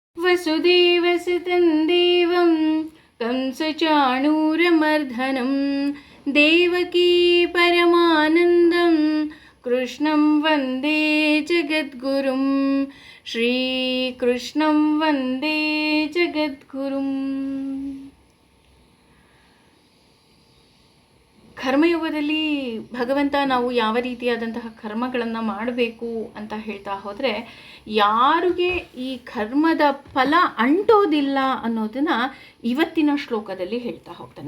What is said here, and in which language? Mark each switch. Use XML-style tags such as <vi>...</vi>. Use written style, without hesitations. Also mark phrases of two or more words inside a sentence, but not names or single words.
<sa>वसुदेवसुतं देवं कंसचाणूरमर्दनं देवकी परमानन्दं कृष्णं वन्दे जगद्गुरुं श्रीकृष्णं वन्दे जगद्गुरुं.</sa> <kn>ಕರ್ಮಯುಗದಲ್ಲಿ ಭಗವಂತ ನಾವು ಯಾವ ರೀತಿಯಾದಂತಹ ಕರ್ಮಗಳನ್ನು ಮಾಡಬೇಕು ಅಂತ ಹೇಳ್ತಾ ಹೋದರೆ, ಯಾರಿಗೆ ಈ ಕರ್ಮದ ಫಲ ಅಂಟೋದಿಲ್ಲ ಅನ್ನೋದನ್ನು ಇವತ್ತಿನ ಶ್ಲೋಕದಲ್ಲಿ ಹೇಳ್ತಾ ಹೋಗ್ತಾನೆ.</kn>